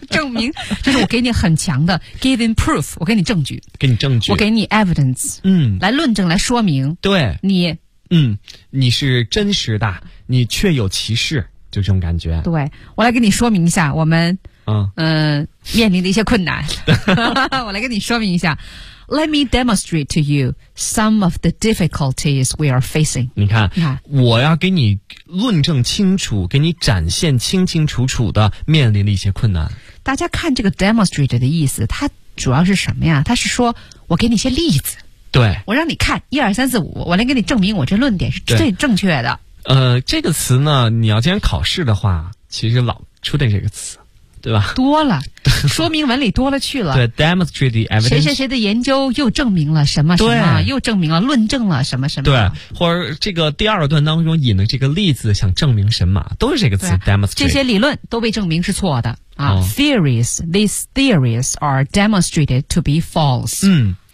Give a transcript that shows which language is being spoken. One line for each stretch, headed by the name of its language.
Chinese: 证明就是我给你很强的
English: giving proof，
Chinese: 我给你证据，给你证据，我给你 evidence， 来论证，来说明，对你，你是真实的，你确有其事，就这种感觉。对，我来跟你说明一下我们面临的一些困难。我来跟你说明一下。
English: Let me demonstrate to you some of the difficulties we are facing。
Chinese: 你看我要给你论证清楚，给你展现清清楚楚的面临的一些困难。大家看这个 demonstrate 的意思，它主要是什么呀？它是说我给你一些例子。对，我让你看一二三四五，我来给你证明我这论点是最正确的。这个词呢，你要经常考试的话，其实老出的这个词，对吧？多了，说明文理多了去了。
English: 对 ，demonstrate the evidence。
Chinese: 谁谁谁的研究又证明了什么什么，又证明了论证了什么什么。对，或者这个第二段当中引的这个例子，想证明什么，都是这个词 demonstrate。这些理论都被证明是错的啊。
English: Theories, these theories are demonstrated to be false。